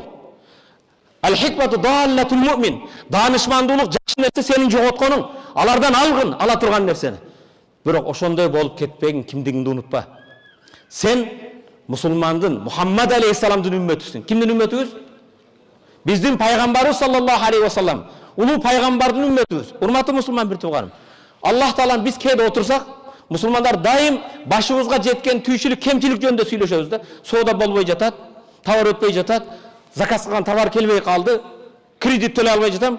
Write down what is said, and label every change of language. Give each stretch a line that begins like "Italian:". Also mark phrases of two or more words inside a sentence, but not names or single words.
Arabic: الحكمة ضالة المؤمن.
Kyrgyz: Данышмандуулук жакшы нерсе сенин жоготконуң. Алардан алгын, ала турган нерсени. Бирок ошондой болуп кетпегин, кимдигиңди унутпа. Сен мусулмандын, Мухаммад алейхиссаламдын үммөтүсүң. Кимдин үммөтүбүз? Биздин пайгамбарыбыз
Arabic: صلى الله عليه وسلم.
Kyrgyz: Улуу пайгамбардын үммөтүбүз. Урматтуу мусулман бир тууганым. Аллах таалам биз кээде отурсак, мусулмандар дайым башыбызга жеткен түйшүлүк, кемчилик жөнүндө сүйлөшөбүз да. Соода болбой жатат, товар өтпөй жатат, заказ кылган товар келбей калды, кредит төлөй албай жатам.